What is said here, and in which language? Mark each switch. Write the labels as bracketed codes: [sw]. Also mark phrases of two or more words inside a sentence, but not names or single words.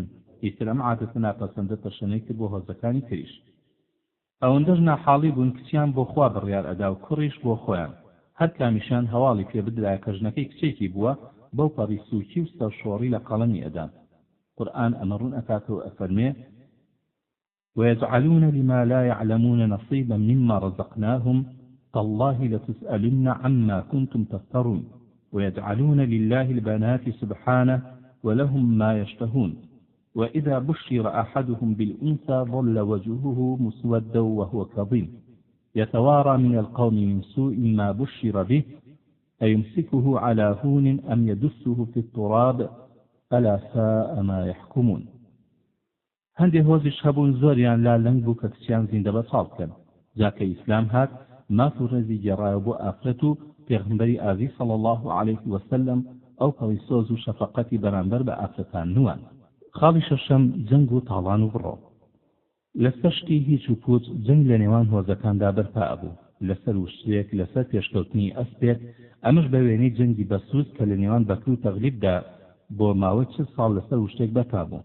[ckb] ئیتر ئەم عادەتە ناپەسەندە تەشەنەی کرد بۆ هۆزەکانی تریش. ئەوەندەش ناحاڵی بوون کچیان بۆ خوا بڕیار ئەدا و کوڕیش بۆ خۆیان. هەر کامیشان هەواڵی پێ بدرایە کە ژنەکەی کچێکی بووە بەو پەڕی سووکی و سەرشۆڕی لە قەڵەمی ئەدان. قورئان ئەمە ڕوون ئەکاتەوە ئەفەرمێ [ar] ويجعلون لما لا يعلمون نصيبا مما رزقناهم تالله لتسألن عما كنتم تفترون ويجعلون لله البنات سبحانه ولهم ما يشتهون وإذا بشر أحدهم بالأنثى ظل وجهه مسودا وهو كظيم يتوارى من القوم من سوء ما بشر به أيمسكه على هون أم يدسه في التراب ألا ساء ما يحكمون. [ckb] هەندێک هۆزیش هەبوون زۆریان لا لەنگ بوو کە کچیان زیندە بەچاڵ بکەن. جاکە ئیسلام هات ماف و ڕێزی گێڕایە بۆ ئافرەت و پێغمبەری ئازیز [ar] صلی الله علیه وسلم [ckb] ئەو پەڵی سۆز و شەفەقەتی بەرامبەر بە ئافرەتان نوان. خاڵی شەشەم جەنگ و تاڵان و بڕۆ. لەسەر شتی هیچ و پوچ جەنگ لە نێوان هۆزەکاندا بەرپا بوو، لەسەر وشترێک، لەسەر پێشکەوتنی ئەسپێک، ئەمەش بە وێنەی جەنگی بەسوود کە لە نێوان بەکر و تەغلیبدا بۆ ماوەی 40 ساڵ لەسەر وشتێک بەرپا بوو.